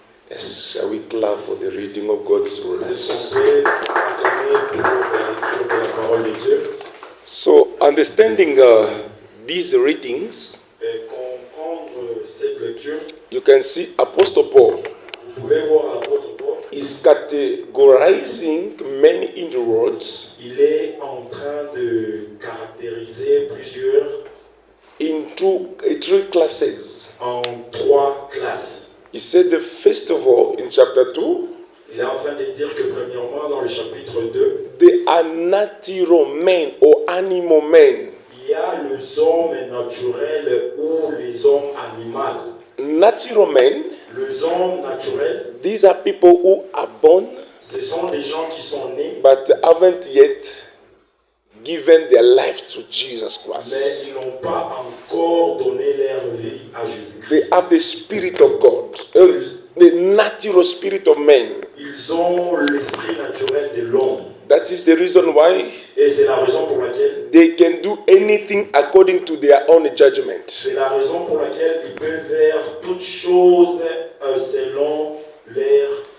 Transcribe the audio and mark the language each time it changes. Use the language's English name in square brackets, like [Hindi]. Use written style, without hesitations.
[English] Yes, shall we clap for the reading of God's [French] Est-ce [English] words? [French] qu'on peut acclamer pour la lecture de la parole de Dieu? [English] So, understanding these readings, [French] Et comprendre cette lecture, [English] you can see Apostle Paul [French] vous pouvez voir l'apôtre Paul. [English] is categorizing many inroads [French] Il est en train de caractériser plusieurs [English] into three classes. [French] en trois classes. [English] He said the first of all in chapter 2, [French] Il est en train de dire que premièrement dans le chapitre 2, [English] they are natural men or animal men. [French] il y a les hommes naturels ou les hommes animaux. [English] Natural men, [French] Les hommes naturels, [English] these are people who are born [French] ce sont des gens qui sont nés, [English] but haven't yet given their life to Jesus [French] mais [English] Christ. [French] ils n'ont pas encore donné leur vie à [English] They [French] Jésus-Christ. [English] have the Spirit of God, the natural spirit of men. [French] Ils ont l'esprit naturel de l'homme. [English] That is the reason why [French] Et c'est la raison pour laquelle [English] they can do anything according to their own judgment. [French] c'est la raison pour laquelle ils peuvent faire toutes choses selon leur